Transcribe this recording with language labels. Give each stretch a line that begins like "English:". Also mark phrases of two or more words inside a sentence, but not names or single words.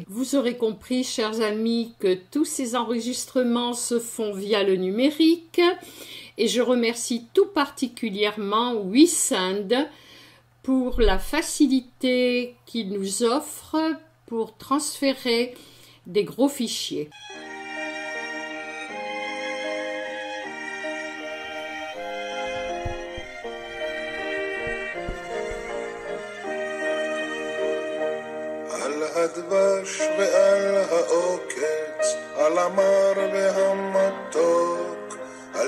French: Vous aurez compris, chers amis, que tous ces enregistrements se font via le numérique et je remercie tout particulièrement Wissand pour la facilité qu'il nous offre pour transférer des gros fichiers.
Hebrew: על הדבש ועל העוקץ, על המר והמתוק, על